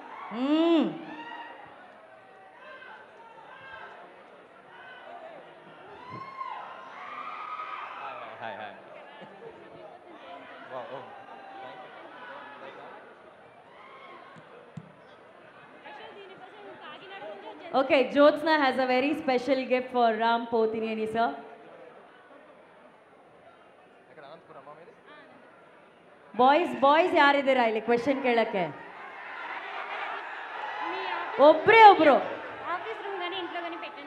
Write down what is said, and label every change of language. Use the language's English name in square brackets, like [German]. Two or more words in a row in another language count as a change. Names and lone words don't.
[English] Hi. Wow. Oh. Okay, Jyotsna has a very special gift for Ram Pothineni, sir. [Kannada] ಬಾಯ್ಸ್ ಯಾರಿದ್ದೀರಾ ಇಲ್ಲಿ ಕ್ವೆಶನ್ ಕೇಳಕ್ಕೆ? ಒಬ್ರೇ ಒಬ್ರು [Telugu] ఆఫీస్ రూమ్ కానీ ఇంట్లో కానీ పెట్టండి